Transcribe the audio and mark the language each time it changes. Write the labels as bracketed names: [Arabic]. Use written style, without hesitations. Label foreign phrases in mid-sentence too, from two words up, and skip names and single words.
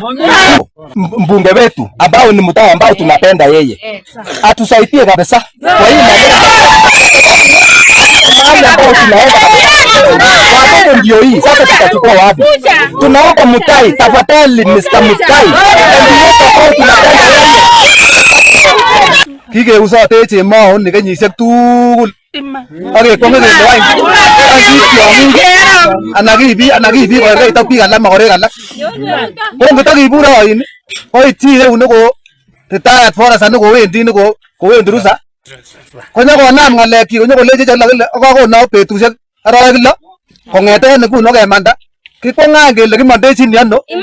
[Swahili] Mbunge wetu ambao ni mtaa ambao tunapenda yeye atusaidie kabisa kwa hii ambao tunaenda watoto ndio hii sasa tutachukua wapi? Tunaomba Mutai, tafadhali Mr. [Kalenjin] Mutai kike usate chemao ni kenyisiek tugul ake kwong'e kele wany anakibi kokerkeit ak biik alak makorek alak ko ngotakibur oin koityi eune ko [English] retired forester [Kalenjin] nekowendi rusa konyokonam ng'alekyik konyokolechi kole kakonau betusiek arawek 6 kong'eten nguno kemanda kikwang'an kele kimondechin ano